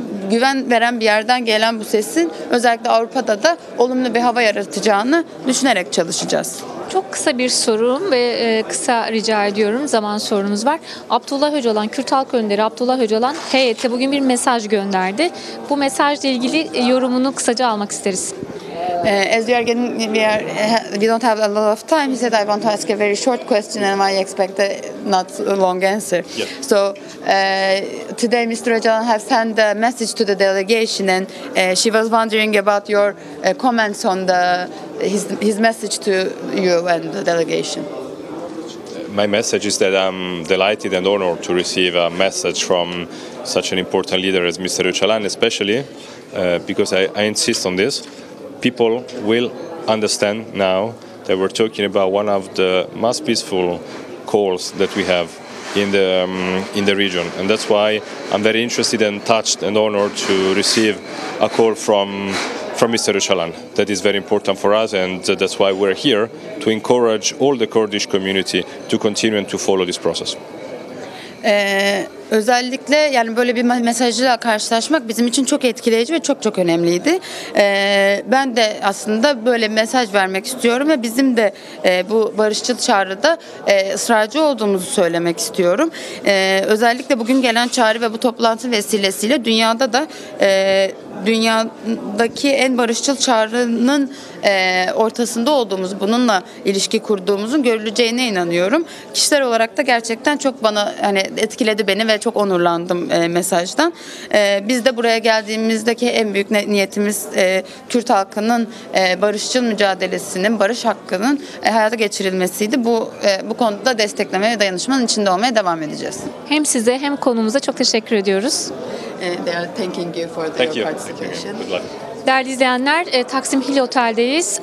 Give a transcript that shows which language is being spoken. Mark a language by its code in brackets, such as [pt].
[tr] Güven veren bir yerden gelen bu sesin özellikle Avrupa'da da olumlu bir hava yaratacağını düşünerek çalışacağız. Çok kısa bir sorum ve kısa rica ediyorum. Zaman sorunumuz var. Abdullah Öcalan, Kürt Halk Önderi Abdullah Öcalan heyete bugün bir mesaj gönderdi. Bu mesajla ilgili yorumunu kısaca almak isteriz. [en] As we are getting, we don't have a lot of time. He said, "I want to ask a very short question, and I expect a not a long answer." Yep. So today, Mr. Öcalan has sent a message to the delegation, and she was wondering about your comments on his message to you and the delegation. My message is that I'm delighted and honored to receive a message from such an important leader as Mr. Öcalan, especially because I insist on this. People will understand now that we're talking about one of the most peaceful calls that we have in the region, and that's why I'm very interested and touched and honored to receive a call from Mr. Öcalan. That is very important for us, and that's why we're here to encourage all the Kurdish community to continue and to follow this process. [tr] Özellikle yani böyle bir mesajla karşılaşmak bizim için çok etkileyici ve çok çok önemliydi. Ben de aslında böyle mesaj vermek istiyorum ve bizim de bu barışçıl çağrıda ısrarcı olduğumuzu söylemek istiyorum. Özellikle bugün gelen çağrı ve bu toplantı vesilesiyle dünyada da dünyadaki en barışçıl çağrının ortasında olduğumuz, bununla ilişki kurduğumuzun görüleceğine inanıyorum. Kişisel olarak da gerçekten çok bana hani etkiledi beni ve çok onurlandım mesajdan. Biz de buraya geldiğimizdeki en büyük niyetimiz Kürt halkının barışçıl mücadelesinin, barış hakkının hayata geçirilmesiydi. Bu konuda desteklemeye ve dayanışmanın içinde olmaya devam edeceğiz. Hem size hem konumuza çok teşekkür ediyoruz. [en] They are thanking you for your participation. Good luck. [tr] Değerli izleyenler, Taksim Hill Otel'deyiz.